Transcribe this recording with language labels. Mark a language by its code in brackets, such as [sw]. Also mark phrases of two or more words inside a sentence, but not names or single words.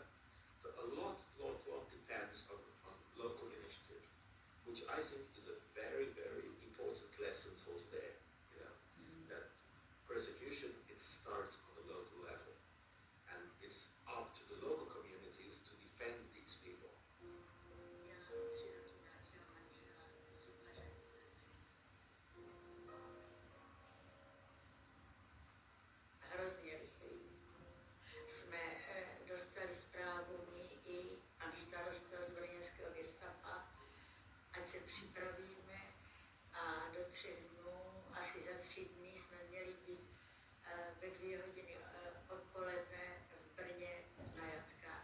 [en] So a lot depends on local initiative, which I think is a very, very important lesson for today. You know, that persecution, it starts on the local level, and it's up to the local communities to defend these people. [cs] Hrozně rychlý. Jsme dostali zprávu my i pan starosta z brněnského gestapa, ať se připravíme a do 3 dnů, asi za 3 dny jsme měli být ve 2 hodiny odpoledne v Brně na jatkách.